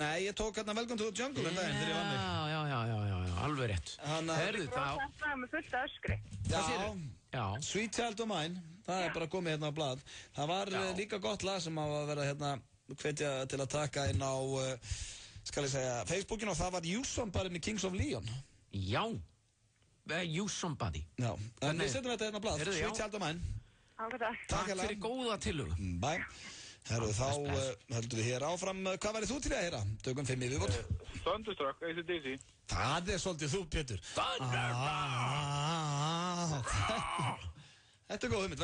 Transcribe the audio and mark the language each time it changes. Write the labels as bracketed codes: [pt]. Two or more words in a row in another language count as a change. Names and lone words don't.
[is] Nei, ég tók hérna Welcome to the Jungle en daginn þegar ég vann mig. Já, alveg rétt. Herðu það. Það er með fullt öskri. Já, Sweet Child O' Mine, það er bara komið hérna á blað. Það var líka gott lag sem að vera hérna hvetja til að taka inn á, skal ég segja, Facebookin og það var You Somebody með Kings of Leon. Já. You Somebody. Já, en við setjum þetta hérna á blað, Sweet Child O' Mine. Takk fyrir góða tillögu. Bæ. Herru, þá höldum við hér áfram. Hvað værið þú til að heyra? Tökum 5 í viðbót. Thunderstruck, AC/DC. Það er svolítið þú, Pétur. Þetta er góð hugmynd.